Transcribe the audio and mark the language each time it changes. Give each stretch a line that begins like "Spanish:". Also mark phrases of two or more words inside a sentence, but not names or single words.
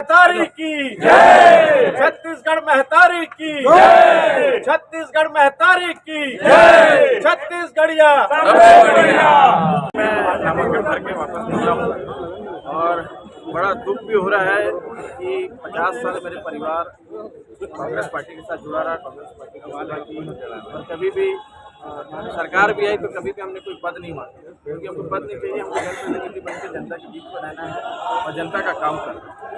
Hindi: महतारी की जय, छत्तीसगढ़ महतारी की जय, छत्तीसगढ़ महतारी की जय, छत्तीसगढ़िया सबसे बढ़िया। मैं नामांकन भर के वापस निकला हूँ और बड़ा दुख भी हो रहा है कि 50 साल मेरे परिवार कांग्रेस पार्टी के साथ जुड़ा रहा, कांग्रेस पार्टी की वाला की, और कभी भी सरकार भी आई तो कभी भी हमने कोई पद नहीं मांगा, क्योंकि हमको पद नहीं चाहिए। हमको जनप्रतिनिधि बन के जनता के बीच में रहना है और जनता का काम करना है।